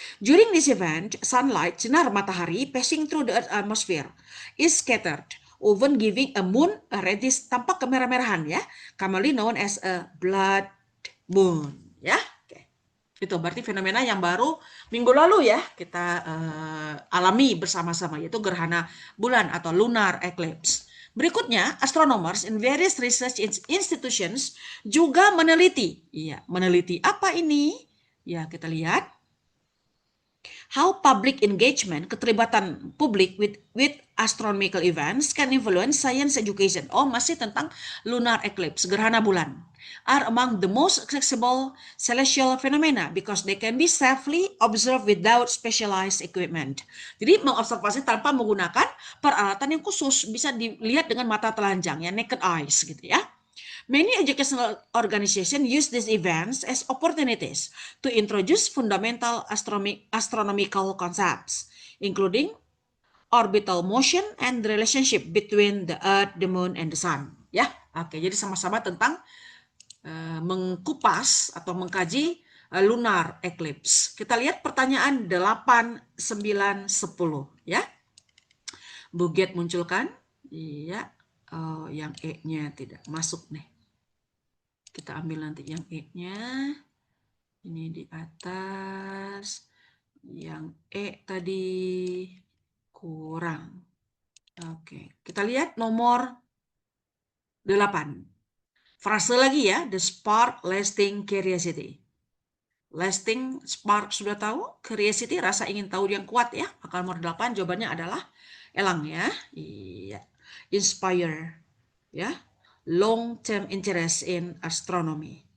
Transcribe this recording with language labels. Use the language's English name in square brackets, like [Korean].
[English] During this event, sunlight, [Indonesian] sinar matahari [English] passing through the earth atmosphere is scattered, often giving a moon a reddish, [Indonesian] tampak kemerah-merahan ya, [English] commonly known as a blood moon, ya. [Indonesian] Itu berarti fenomena yang baru minggu lalu ya kita alami bersama-sama, yaitu gerhana bulan atau lunar eclipse. Berikutnya, [English] astronomers in various research institutions [Indonesian] juga meneliti. Iya, meneliti apa ini? Ya, kita lihat. [English] How public engagement, [Indonesian] keterlibatan publik [English] with astronomical events can influence science education. [Indonesian] Masih tentang lunar eclipse, gerhana bulan. [English] Are among the most accessible celestial phenomena because they can be safely observed without specialized equipment. [Indonesian] Jadi mengobservasi tanpa menggunakan peralatan yang khusus, bisa dilihat dengan mata telanjang ya, [English] naked eyes [Indonesian] gitu ya. [English] Many educational organizations use these events as opportunities to introduce fundamental astronomical concepts, including orbital motion and the relationship between the Earth, the Moon, and the Sun. [Indonesian] Ya, oke. Jadi sama-sama tentang mengkupas atau mengkaji lunar eclipse. Kita lihat pertanyaan 8, 9, 10. Ya, Buget munculkan. Iya. Yang E-nya tidak masuk nih. Kita ambil nanti yang E-nya. Ini di atas. Yang E tadi kurang. Oke, kita lihat nomor 8. Frase lagi ya, [English] the spark lasting curiosity. [Indonesian] Lasting spark sudah tahu, curiosity rasa ingin tahu yang kuat ya. Maka nomor 8 jawabannya adalah elang ya. Iya. Inspire ya. [English] Long term interest in astronomy.